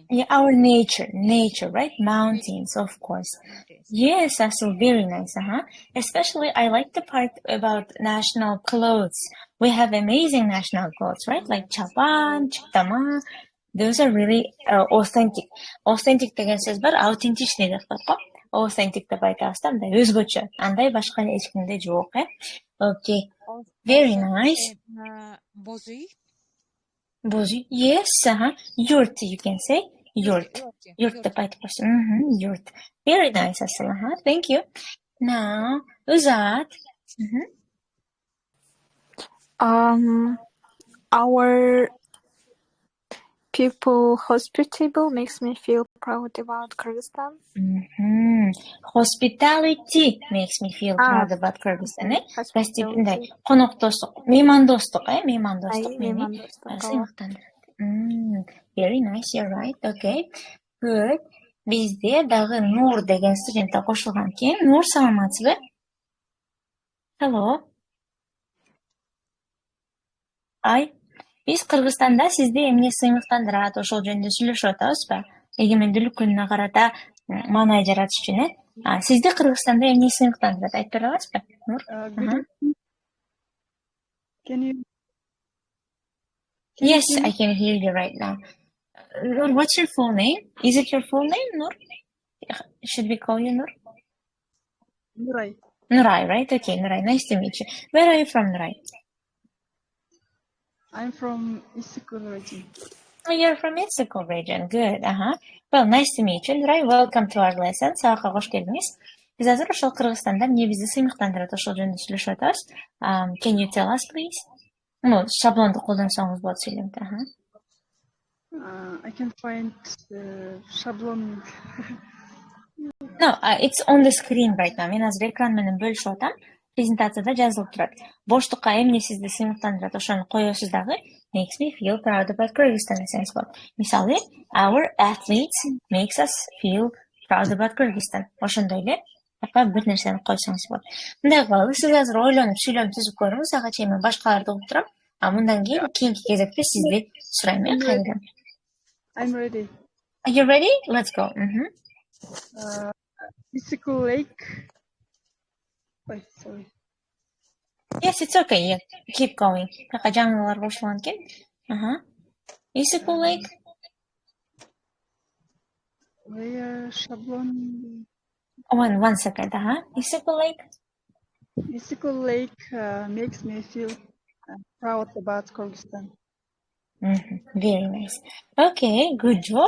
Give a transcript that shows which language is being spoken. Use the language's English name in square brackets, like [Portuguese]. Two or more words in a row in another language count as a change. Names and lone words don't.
[English] Yeah, our nature, right? Mountains, of course. Yes, that's so very nice. Especially, I like the part about national clothes. We have amazing national clothes, right? Like chapan, chitama. Those are really authentic. [Kyrgyz] Authentic деген сөз бар, authenticity деп коет го. Authentic деп айтасыз, андай өзгөчө. Андай башка эч кимде жок, [English] Okay. Very nice. Bozui. Bozui. Yes, yurt, you can say. Yurt. [Kyrgyz] Yurt деп айтып койсун. [English] Yurt. Very nice, Asıl. Thank you. Now, Uzat. Our people hospitable makes me feel proud about Kyrgyzstan. Hospitality makes me feel proud about Kyrgyzstan. [Kyrgyz] Konoktostuk, меймандостук, меймандостук мени сыймыктандырат. [English] Very nice, you're right. Okay. Good. [Kyrgyz] Бизде дагы Нур деген студент кошулган экен. Нур, саламатсызбы? Hello. Биз Кыргызстанда сизди эмне сыймыктандырат, ошол жөнүндө сүйлөшүп атабызбы? Эгемендүүлүк күнүнө карата маанай жаратыш үчүн, Сизди Кыргызстанда эмне сыймыктандырат, айтып бере аласызбы? Нур? [English] Can you? Yes, I can hear you right now. Nur, what's your full name? Is it your full name, Nur? Should we call you Nur? Nuray. Nuray, right? Okay, Nuray, nice to meet you. Where are you from, Nuray? I'm from Isikul region. Oh, you're from Isikul region. Good. Well, nice to meet you, Nuray. Welcome to our lesson. [Kyrgyz] Сабакка кош келдиңиз. Биз азыр ошол Кыргызстанда эмне бизди сыймыктандырат, ошол жөнүндө сүйлөшүп атабыз. [English] Can you tell us, please? [Kyrgyz] Шаблонду колдонсоңуз болот сүйлөмдө. [English] I can find шаблон. No, it's on the screen right now. [Kyrgyz] Мен азыр экран менен бөлүшүп атам. Презентацияда жазылып турат. Боштукка эмне сизди сыймыктандырат, ошону коесуз дагы. [English] Makes me feel proud about Kyrgyzstan [Kyrgyz] десеңиз болот. Мисалы, [English] our athletes makes us feel proud about Kyrgyzstan. [Kyrgyz] Ошондой эле бир нерсени койсоңуз болот. Мындай кылалы, сиз азыр ойлонуп, сүйлөм түзүп көрүңүз, ага чейин мен башкаларды угуп турам. Мындан кийин кийинки кезекте сизди сурайм, кайрадан. [English] I'm ready. Are you ready? Let's go. Isikul Lake. Wait, sorry. Yes, it's okay. Yeah, keep going. [Kyrgyz] Жаңылар кошулган экен. [English] Isikul Lake. Where шаблон? One second. Isikul Lake. Isikul Lake makes me feel proud about Kyrgyzstan. Very nice. Okay, good job.